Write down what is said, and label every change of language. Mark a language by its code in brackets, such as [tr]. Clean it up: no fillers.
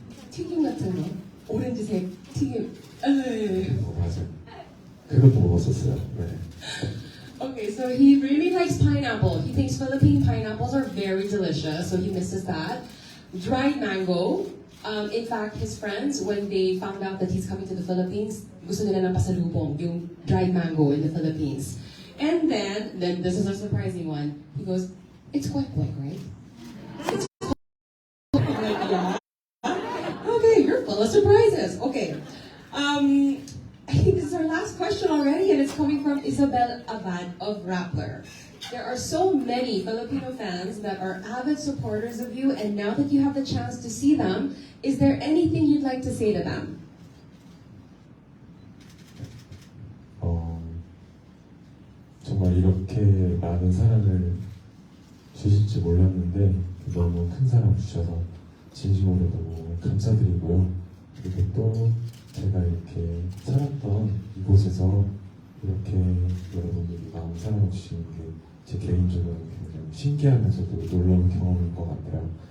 [ko] 튀김 같은 거, 오렌지색 튀김. 맞아요. 그것도 먹었었어요. 네. [en] Okay, so he really likes pineapple. He thinks Philippine pineapples are very delicious, so he misses that. Dried mango. In fact, his friends, when they found out that he's coming to the Philippines, [tl] gusto nila ng pasalubong, yung [en] dried mango in the Philippines. And then this is a surprising one. He goes, it's quite quick, right? It's quite yeah. Okay, you're full of surprises. Okay. I think this is our last question already, and it's coming from Isabel Abad of Rappler. There are so many Filipino fans that are avid supporters of you, and now that you have the chance to see them, is there anything you'd like to say to them? [ko] 정말 이렇게 많은 사랑을 주실지 몰랐는데 너무 큰 사랑 주셔서 진심으로 너무 감사드리고요. 그리고 또 제가 이렇게 살았던 이곳에서 이렇게 여러분들이 마음 사랑을 주시는 게 제 개인적으로 굉장히 신기하면서도 놀라운 경험인 것 같아요.